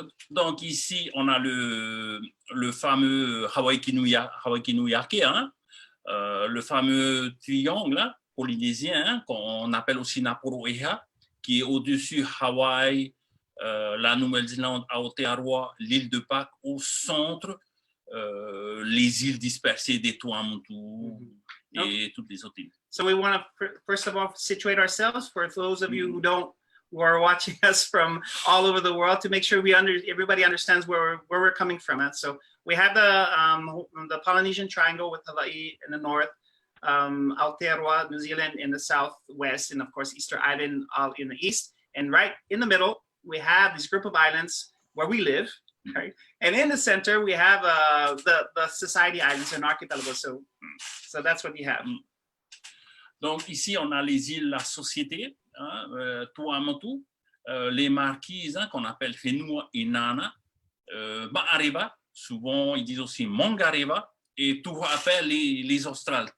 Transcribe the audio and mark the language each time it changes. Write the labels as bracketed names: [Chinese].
[French] Donc ici, on a le fameux Hawaii inuiākea, le fameux triangle polynésien qu'on appelle aussi Naporoeha, qui est au-dessus Hawaï, la Nouvelle-Zélande, Aotearoa, l'île de Pâques, au centre, les îles dispersées des Tuamotu et toutes les autres îles. [English] So we want to first of all situate ourselves for those of you who are watching us from all over the world, to make sure everybody understands where we're coming from. So we have the Polynesian Triangle with Hawaii in the north, Aotearoa, New Zealand in the southwest, and of course Easter Island all in the east. And right in the middle, we have this group of islands where we live, right? And in the center, we have the Society Islands, an archipelago. So that's what you have. [French] Donc ici, on a les îles La Société, Tuamotu, les marquises qu'on appelle Hironui et Nana, Ma'areva, souvent ils disent aussi Mangareva, et tout appelle les Australes.